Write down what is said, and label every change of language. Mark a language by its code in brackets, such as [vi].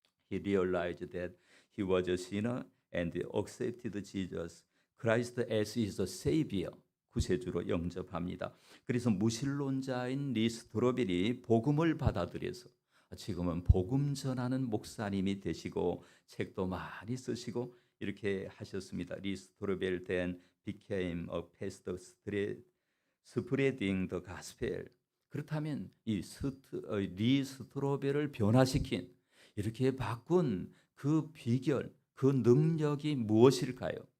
[en] He realized that he was a sinner and accepted Jesus Christ as his savior. [ko] 구세주로 영접합니다. 그래서 무신론자인 리 스트로벨이 복음을 받아들여서 지금은 복음 전하는 목사님이 되시고 책도 많이 쓰시고 이렇게 하셨습니다. [en] 리 스트로벨 then became a pastor spreading the gospel. [ko] 그렇다면 이 리 스트로벨을 변화시킨, 이렇게 바꾼 그 비결, 그 능력이 무엇일까요?